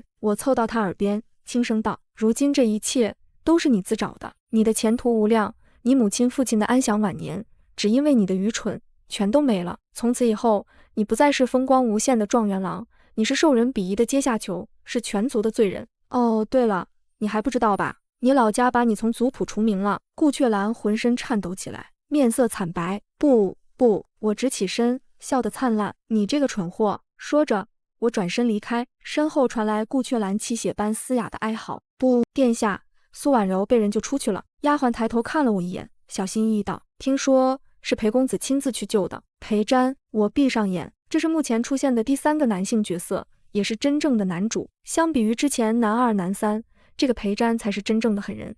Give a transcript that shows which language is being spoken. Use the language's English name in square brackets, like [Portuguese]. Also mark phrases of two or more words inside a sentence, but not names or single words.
[Chinese] 我湊到他耳邊，輕聲道：如今這一切都是你自找的，你的前途無量，你母親父親的安享晚年，只因為你的愚蠢，全都沒了。從此以後，你不再是風光無限的狀元郎，你是受人鄙夷的階下囚，是全族的罪人。哦，對了，你還不知道吧？你老家把你從族譜除名了。顧雀蘭渾身顫抖起來，面色慘白。不，我直起身，笑得燦爛。你這個蠢貨！說着，我轉身離開，身後傳來顧雀蘭泣血般嘶啞的哀嚎。不，殿下，蘇婉柔被人救出去了。丫鬟抬頭看了我一眼，小心翼翼道：聽說是裴公子親自去救的。裴瞻，我閉上眼。這是目前出現的第3個男性角色，也是真正的男主。相比於之前男2、男3，這個裴瞻才是真正的狠人。